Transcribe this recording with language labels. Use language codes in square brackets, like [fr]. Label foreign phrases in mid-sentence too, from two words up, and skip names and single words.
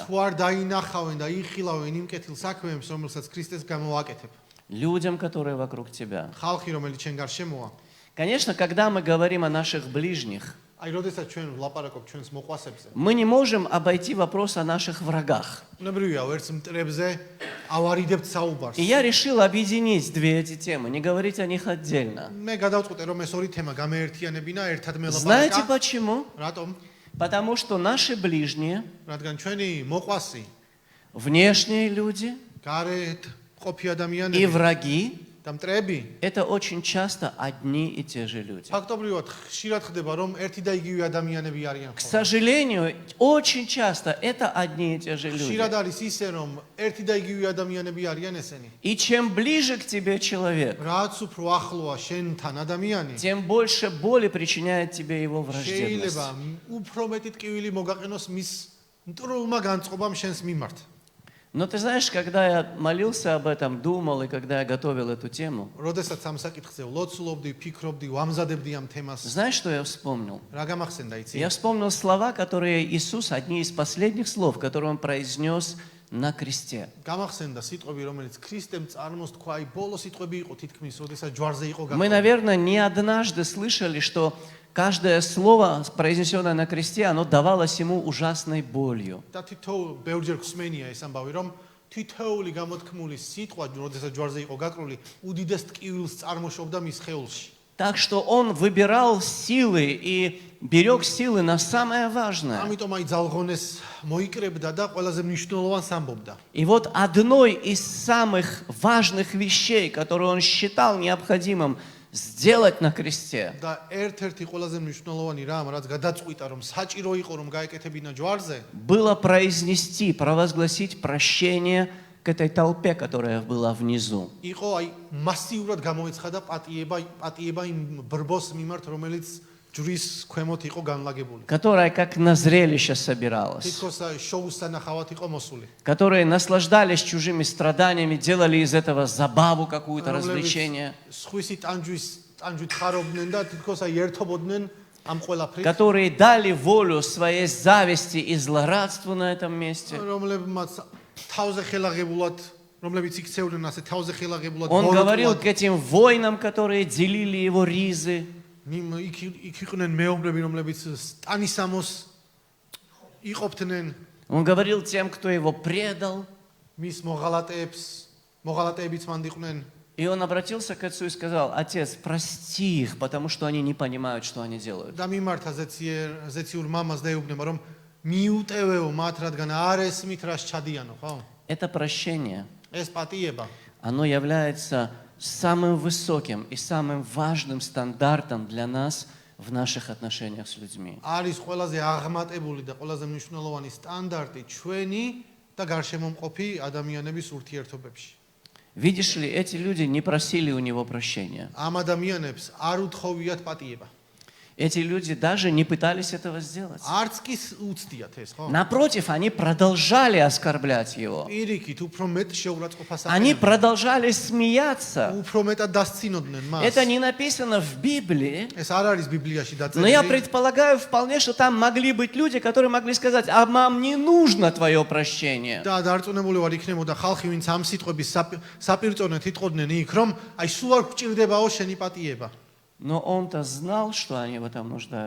[ka] თუ არ დაინახავენ და იხილავენ იმ კეთილ საქმეებს, რომელსაც ქრისტეს გამოვაკეთებ. [ru] Людям, которые вокруг тебя. [ka] ხალხი, რომელიც შენ გარშემოა. [ru] Конечно, когда мы говорим о наших ближних, [ka] აი, როდესაც ჩვენ ვლაპარაკობ ჩვენს მოყვასებზე, [ru] мы не можем обойти вопрос о наших врагах. [ka] უნებრივია ვერც მტრებზე ავარიდებთ საუბარს. [ru] И я решил объединить две эти темы, не говорить о них отдельно. [ka] მე გადავწყვიტე რომ ეს ორი თემა გამეერთიანებინა, ერთად [ru] Знаете [ka] მელაპარაკა. [ru] почему? [ka] რატომ? [ru] Потому что наши ближние, [ka] რადგან ჩვენი მოყვასი, [ru] внешние люди [ka] გარეთ ყოფი [ru] и [ka] ადამიანები [ru] враги [ka] და მტრები [ru] это очень часто одни и те же люди. [ka] ფაქტობრივად ხშირად ხდება რომ ერთი და იგივე ადამიანები არიან [ru] К [ka] ხოლმე. [ru] сожалению, очень часто это одни и те же люди. [ka] ხშირად არის ისე რომ ერთი და იგივე ადამიანები არიან ესენი. [ru] И чем ближе к тебе человек, [ka] რაც უფრო ახლოა შენთან ადამიანი, [ru] тем больше боли причиняет тебе его враждебность. [ka] შეიძლება უფრო მეტი ტკივილი მოგაყენოს მის მტრულმა განწყობამ შენს მიმართ. [ru] Но ты знаешь, когда я молился об этом, думал, и когда я готовил эту тему, [ka] როდესაც ამ საკითხზე ვლოცულობდი, ფიქრობდი, ვამზადებდი ამ თემას, [ru] знаешь, что я вспомнил? [ka] რა გამახსენდა იცი? [ru] Я вспомнил слова, которые Иисус, одни из последних слов, которые Он произнес на кресте. [ka] გამახსენდა სიტყვები, რომელიც ქრისტემ წარმოს თქვა, აი ბოლო სიტყვები იყო თითქმის, როდესაც ჯვარზე იყო [ru] Мы, [ka] გაყოლი. [ru] наверное, не однажды слышали, что каждое слово, произнесенное на кресте, оно давалось Ему ужасной болью. [ka] და თითოეულ ბევრჯერ ხსმენია ეს ამბავი, რომ თითოეული გამოთქმული სიტყვა, როდესაც ჯვარზე იყო გაკრული, უდიდეს ტკივილს წარმოშობდა მის სხეულში. [ru] Так что Он выбирал силы и берег силы на самое важное. [ka] ამიტომ აი ძალღონეს მოიკრებდა და ყველაზე მნიშვნელოვანს ამბობდა. [ru] И вот одной из самых важных вещей, которые Он считал необходимым сделать на кресте, [ka] და ერთ-ერთი ყველაზე მნიშვნელოვანი რამ, რაც გადაწყვიტა, რომ საჭირო იყო, რომ გაეკეთებინა ჯვარზე, [ru] было произнести, провозгласить прощение к этой толпе, которая была внизу. [ka] იყო აი მასიურად გამოეცხადა პატიება იმ ბრბოს მიმართ, რომელიც ჯვრის ქვემოთ იყო განლაგებული. [ru] Которая как на зрелище собиралась, [ka] თითქოს შოუს სანახავად იყო მოსული. [ru] которые наслаждались чужими страданиями, делали из этого забаву какую-то, развлечение, [ka] სხვისი ტანჯვით ხარობდნენ და თითქოს აი ერთობოდნენ ამ ყველაფრით, [ru] которые дали волю своей зависти и злорадству на этом месте. [ka] რომლებმაც თავზე ხელაღებულად, რომლებიც იქცეუდნენ ასე თავზე ხელაღებულად [ru] Он говорил к этим воинам, которые делили его ризы. [ka] იქ იყვნენ მეომრები, რომლებიც სტანისამოს იყოფდნენ [ru] Он говорил тем, кто его предал. [ka] მის მოღალატეებიც მანდიყვნენ. [ru] И он обратился к отцу и сказал: Отец, прости их, потому что они не понимают, что они делают. [ka] და მიმართა ზეციურ მამას და ეუბნება, რომ მიუტევეო მათ, რადგან არ ესმით რას ჩადიანო, ხო? [ru] Это прощение, [ka] ეს პატიება [ru] оно является самым высоким и самым важным стандартом для нас в наших отношениях с людьми. [ka] არის ყველაზე აღმატებული და ყველაზე მნიშვნელოვანი სტანდარტი ჩვენი და გარშემომყოფი ადამიანების ურთიერთობებში. [ru] Видишь ли, эти люди не просили у него прощения. [ka] ამ ადამიანებს არ უთხოვიათ პატიება. [ru] Эти люди даже не пытались этого сделать. [ka] არც კი უცდიათ ეს, ხო? [ru] Напротив, они продолжали оскорблять его. [ka] პირიქით, უფრო მეტ შეურაცხყოფას [ru] Они [ka] აყენებდნენ. [ru] продолжали смеяться. [ka] უფრო მეტად დასცინოდნენ მას. [ru] Это не написано в Библии, [ka] ეს არ არის ბიბლიაში [ru] но я [ka] დაწერილი. [ru] предполагаю вполне, что там могли быть люди, которые могли сказать: а нам не нужно твое прощение. [ka] და დარწმუნებული ვარ იქნებოდა ხალხი, ვინც ამ სიტყვების საპირწონეთ იტყოდნენ იქ, რომ აი სულ არ გჭირდებაო შენი პატიება. [ru] Но он-то знал, что они в этом нуждаются.